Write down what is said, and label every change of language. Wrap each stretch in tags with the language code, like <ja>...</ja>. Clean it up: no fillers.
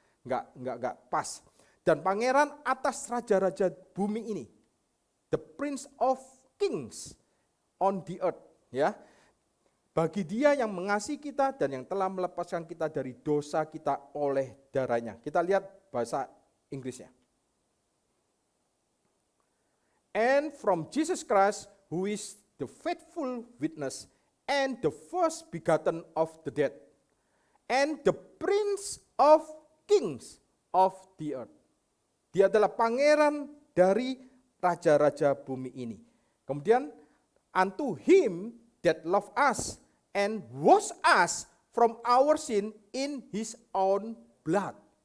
<id>Enggak pas. Dan pangeran atas raja-raja bumi ini,</id> <en>the Prince of Kings on the earth,</en> <id>ya. Bagi dia yang mengasihi kita dan yang telah melepaskan kita dari dosa kita oleh darahnya. Kita lihat bahasa Inggrisnya.</id> <en>And from Jesus Christ, who is the faithful witness and the first begotten of the dead, and the Prince of Kings of the earth.</en> <id>Dia adalah pangeran dari raja-raja bumi ini. Kemudian,</id> <en>unto him that love us and wash us from our sin in his own blood.</en>